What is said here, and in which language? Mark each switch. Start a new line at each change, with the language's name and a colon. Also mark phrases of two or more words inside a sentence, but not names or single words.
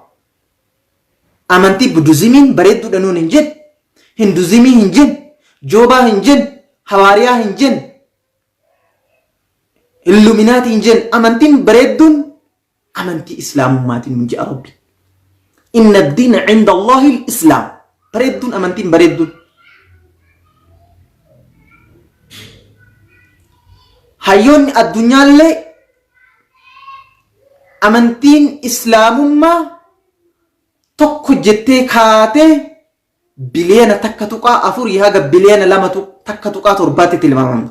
Oromo: Amantii budizimiin bareedduudha nuun hin jedhe. Hinduzimii hin jedhe. Joobaa hin jedhe. Hawaariyaa hin jedhe. Illuminaatii hin jedhe. Amantiin bareedduun amantii islaamummaatiin nuun jedha rabbi.
Arabic: إن الدين عند الله الإسلام.
Oromo: Bareedduun amantiin bareedduun. Hayyoonni addunyaallee amantiin islaamummaa tokko jettee kaatee biliyeena takka tuqaa 4 haga biliyeena 2 takka tuqaa 7 tilmaamama.